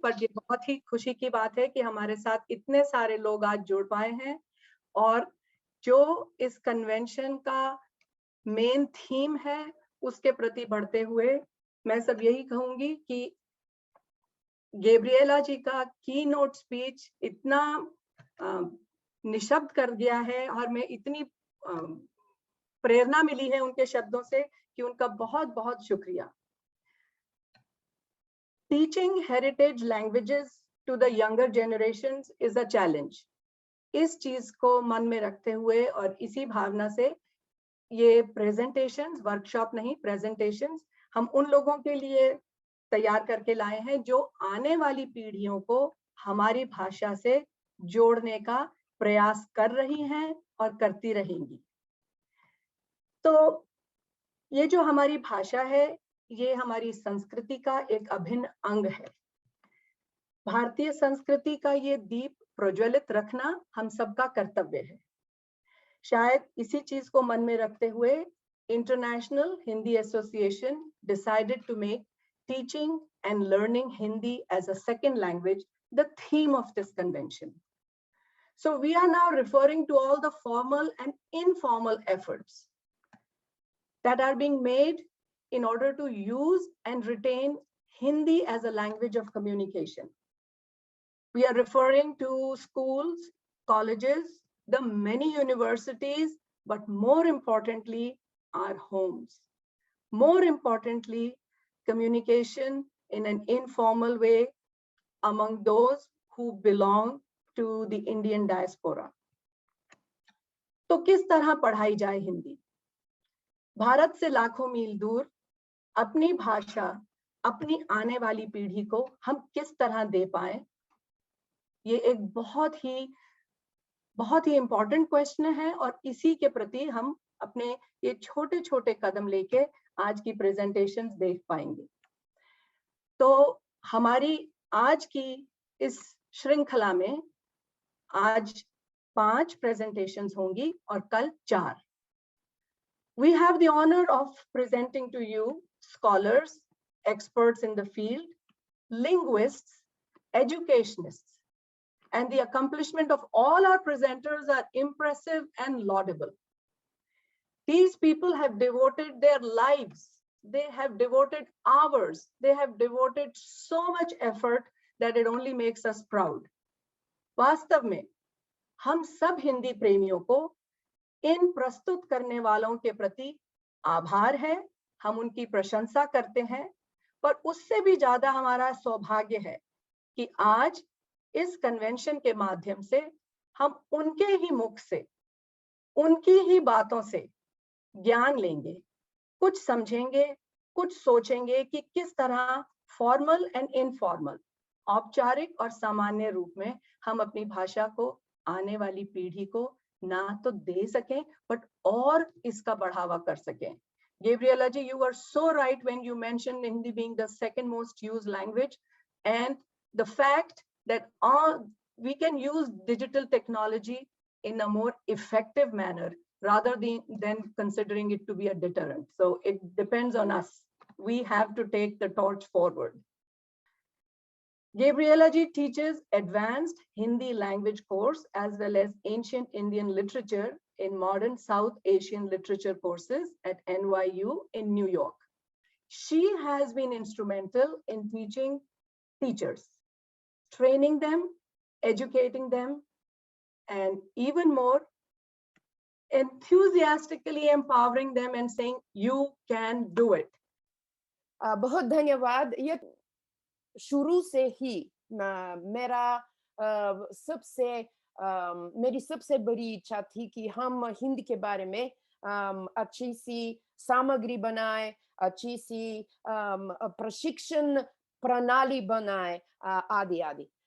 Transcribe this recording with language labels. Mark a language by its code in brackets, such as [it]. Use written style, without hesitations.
[hi] पर ये बहुत ही खुशी की बात है कि हमारे साथ इतने सारे लोग आज जुड़ पाए हैं, और जो इस कन्वेंशन का मेन थीम है उसके प्रति बढ़ते हुए मैं सब यही कहूंगी कि गैब्रिएला जी का की नोट स्पीच इतना निशब्द कर दिया है, और मैं इतनी प्रेरणा मिली है उनके शब्दों से कि उनका बहुत बहुत शुक्रिया। [en] Teaching heritage languages to the younger generations is a challenge. [hi] इस चीज को मन में रखते हुए और इसी भावना से ये प्रेजेंटेशंस, वर्कशॉप नहीं, प्रेजेंटेशंस हम उन लोगों के लिए तैयार करके लाए हैं जो आने वाली पीढ़ियों को हमारी भाषा से जोड़ने का प्रयास कर रही हैं और करती रहेंगी। तो ये जो हमारी भाषा है, ये हमारी संस्कृति का एक अभिन्न अंग है। भारतीय संस्कृति का ये दीप प्रज्वलित रखना हम सबका कर्तव्य है। शायद इसी चीज को मन में रखते हुए [en] International Hindi association decided to make teaching and learning Hindi as a second language the theme of this convention. So we are now referring to all the formal and informal efforts that are being made in order to use and retain Hindi as a language of communication. We are referring to schools, colleges, the many universities, but more importantly, our homes. More importantly, communication in an informal way among those who belong to the Indian diaspora. [hi] तो किस तरह पढ़ाई जाए हिंदी? भारत से लाखों मील दूर अपनी भाषा अपनी आने वाली पीढ़ी को हम किस तरह दे पाए, ये एक बहुत ही [en] important question [hi] है और इसी के प्रति हम अपने ये छोटे छोटे कदम लेके आज की प्रेजेंटेशंस देख पाएंगे। तो हमारी आज की इस श्रृंखला में आज 5 प्रेजेंटेशंस होंगी और कल 4। [en] We have the honor of presenting to you scholars, experts in the field, linguists, educationists, and the accomplishment of all our presenters are impressive and laudable. These people have devoted their lives, they have devoted hours, they have devoted so much effort that it only makes us proud. वास्तव में हम सब हिंदी प्रेमियों को इन प्रस्तुत करने वालों के प्रति आभार है, हम उनकी प्रशंसा करते हैं, पर उससे भी ज्यादा हमारा सौभाग्य है कि आज इस कन्वेंशन के माध्यम से हम उनके ही मुख से, उनकी ही बातों से ज्ञान लेंगे, कुछ समझेंगे, कुछ सोचेंगे कि किस तरह फॉर्मल एंड इनफॉर्मल, औपचारिक और सामान्य रूप में हम अपनी भाषा को आने वाली पीढ़ी को ना तो दे सकें बट और इसका बढ़ावा कर सकें। Gabriela ji, you were so right when you mentioned Hindi being the second most used language, and the fact that we can use digital technology in a more effective manner rather than considering it to be a deterrent. So it depends on us. We have to take the torch forward. Gabriela ji teaches advanced Hindi language course as well as ancient Indian literature in modern South Asian literature courses at NYU in New York. She has been instrumental in teaching teachers, training them, educating them, and even more, enthusiastically empowering them and saying, you can do it. [hi] बहुत धन्यवाद। ये शुरू से ही मेरी सबसे बड़ी इच्छा थी कि हम हिंदी के बारे में अच्छी सी सामग्री बनाए, अच्छी सी प्रशिक्षण प्रणाली बनाए, आदि आदि।